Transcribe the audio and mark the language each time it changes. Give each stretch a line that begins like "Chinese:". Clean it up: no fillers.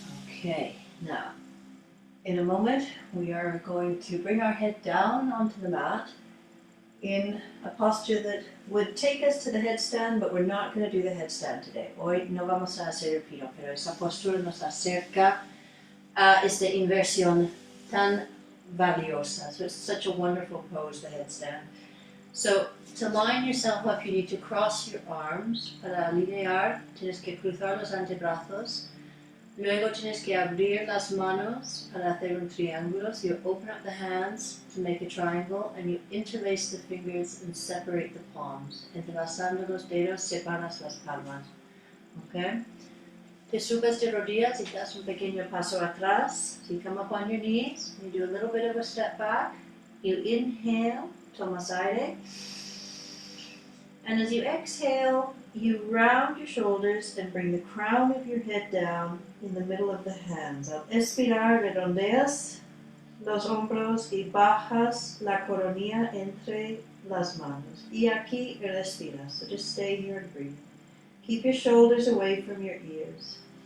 English: Okay, now, in a moment, we are going to bring our head down onto the mat in a posture that would take us to the headstand, but we're not going to do the headstand today.
Spanish: Hoy no vamos a hacer el pino, pero esa postura nos acerca a esta inversión tan valiosa.
English: So it's such a wonderful pose, the headstand. So to line yourself up, you need to cross your arms.
Spanish: Para alinear, tienes que cruzar los antebrazos. Luego tienes que abrir las manos para hacer un triángulo.
English: So you open up the hands to make a triangle and you interlace the fingers and separate the palms.
Spanish: Entrelazando los dedos, separas las palmas. Okay? Te subes de rodillas y das un pequeño paso atrás.
English: So you come up on your knees, you do a little bit of a step back. You inhale,
Spanish: tomas aire.
English: And as you exhale, you round your shoulders and bring the crown of your head down in the middle of the hands.
Spanish: Al expirar, redondeas los hombros y bajas la coronilla entre las manos. Y aquí respiras.
English: So just stay here and breathe. Keep your shoulders away from your ears.